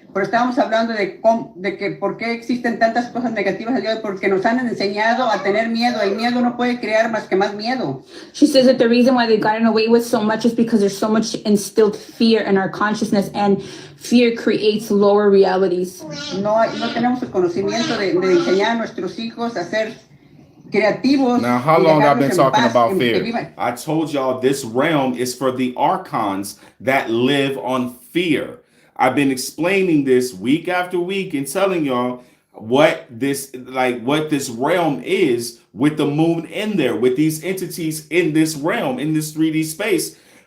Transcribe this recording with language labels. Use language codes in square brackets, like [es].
[es] Pero estábamos hablando de que por qué existen tantas cosas negativas al día de hoy, porque nos han enseñado a tener miedo. El miedo no puede crear más que más miedo. [en] She says that the reason why they've gotten away with so much is because there's so much instilled fear in our consciousness, and fear creates lower realities. [es] No tenemos el conocimiento de enseñar a nuestros hijos a ser creativos. [en] Now, how long I've been talking about fear? I told y'all this realm is for the archons that live on fear. I've been explaining this week after week and telling y'all what this realm is with the moon in there, with these entities in this realm, in this 3D space.